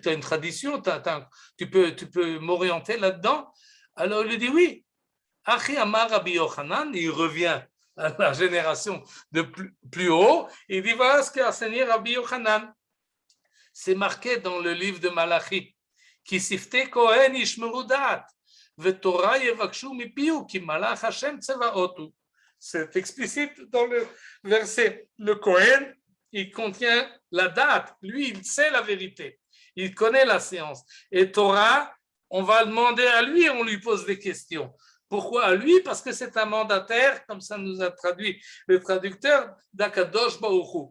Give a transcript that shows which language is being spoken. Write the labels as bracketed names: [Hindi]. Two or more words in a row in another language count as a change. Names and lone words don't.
[French] Tu as une tradition, tu peux m'orienter là-dedans? Alors il lui dit oui. [Hebrew] אחי אמר רבי יוחנן, [French] il revient à la génération de plus haut, il dit voilà ce qu'a enseigné Rabbi Yochanan. C'est marqué dans le livre de Malachi, [Hebrew] כי שפתי כהן ישמרו דעת ותורה יבקשו מפיהו כי מלאך השם צבאות. [French] C'est explicite dans le verset. Le Kohen, il contient la date. Lui, il sait la vérité. Il connaît la science. Et Torah, on va demander à lui, on lui pose des questions. Pourquoi à lui? Parce que c'est un mandataire, comme ça nous a traduit le traducteur d' [Hebrew] הקדוש ברוך הוא.